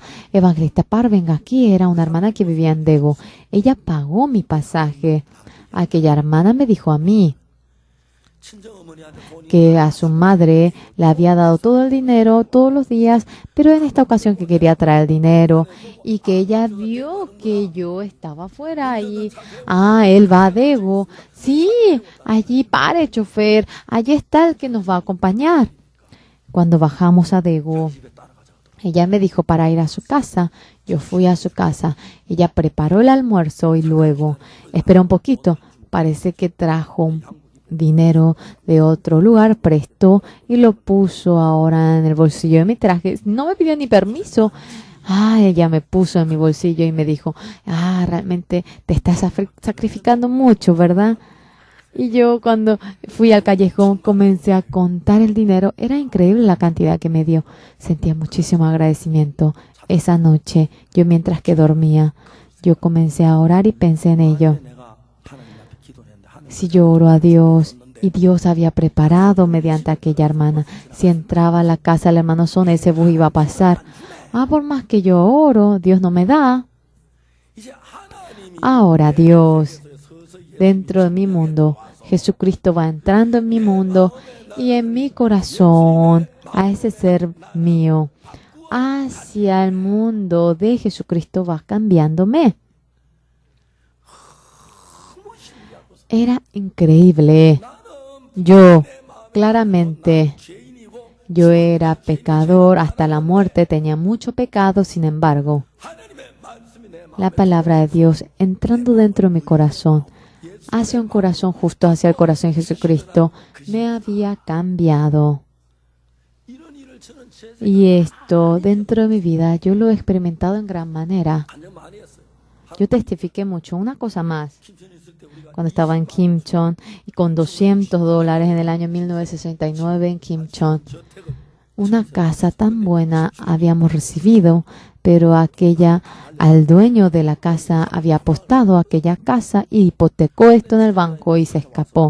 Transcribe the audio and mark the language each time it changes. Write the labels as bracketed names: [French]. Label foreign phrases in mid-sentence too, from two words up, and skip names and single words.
[Spanish] Evangelista Par, venga aquí. Era una hermana que vivía en Daegu. Ella pagó mi pasaje. Aquella hermana me dijo a mí [Korean] 친정어머니한테 돈이 [Spanish] que a su madre le había dado todo el dinero todos los días, pero en esta ocasión que quería traer el dinero y que ella vio que yo estaba afuera y él va a Daegu. Sí, allí pare, chofer, allí está el que nos va a acompañar. Cuando bajamos a Daegu, [Korean] 집에 따라가자고. [Spanish] ella me dijo para ir a su casa. Yo fui a su casa. Ella preparó el almuerzo y luego, espera un poquito, parece que trajo un dinero de otro lugar, prestó y lo puso ahora en el bolsillo de mi traje. No me pidió ni permiso. Ella me puso en mi bolsillo y me dijo, realmente te estás sacrificando mucho, ¿verdad? Y yo cuando fui al callejón comencé a contar el dinero. Era increíble la cantidad que me dio. Sentía muchísimo agradecimiento. Esa noche, yo mientras que dormía, yo comencé a orar y pensé en ello. [Korean] 내가 하나님 앞에 기도를 했는데 하나님 [Spanish] Si yo oro a Dios y Dios había preparado mediante aquella hermana, si entraba a la casa del hermano Son, ese bus iba a pasar. Por más que yo oro, Dios no me da. [Korean] 이제 하나님이 [Spanish] Ahora Dios, [Korean] 서서히 [Spanish] dentro de mi mundo, Jesucristo va entrando en mi mundo y en mi corazón, a ese ser mío, hacia el mundo de Jesucristo va cambiándome. Era increíble. Yo, claramente, [Korean] 죄인이고 [Spanish] yo era pecador hasta la muerte, tenía mucho pecado, sin embargo, [Korean] 하나님의 말씀 [Spanish] la palabra de Dios entrando dentro de mi corazón, hacia un corazón justo, hacia el corazón de Jesucristo, me había cambiado. [Korean] 이런 일을 저는 제 [Spanish] Y esto dentro de mi vida yo lo he experimentado en gran manera. [Korean] 반영 많이 했어요. [Spanish] Yo testifiqué mucho. Una cosa más, [Korean] 김천에 있을 때 우리가 [Spanish] cuando estaba en Kimchon y con $200 en el año 1969 en Kimchon, [Korean] 저택을 [Spanish] una casa tan buena habíamos recibido, pero al dueño de la casa había apostado a aquella casa y hipotecó esto en el banco y se escapó.